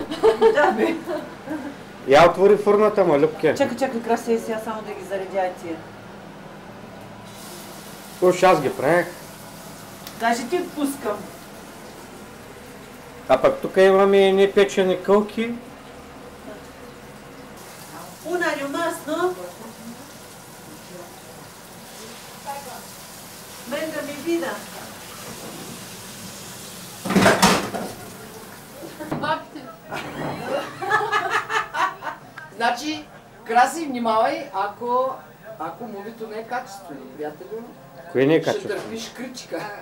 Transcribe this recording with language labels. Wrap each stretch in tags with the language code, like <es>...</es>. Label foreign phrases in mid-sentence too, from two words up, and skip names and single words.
<bg>Да, бе. Я отвори фурната, ма, Любке. Чакай, Краси, сега само да ги заредя тия. Уж аз ги правих. Даже ти пускам. А пък тук имаме непечени кълки. Una rimasto?</bg> <es>Venga mi vida.</es> <bg>Бабите! Значи, Краси, внимавай, ако мувито не е качествено, приятелю, Кое не е ще качество? търпиш критика.</bg>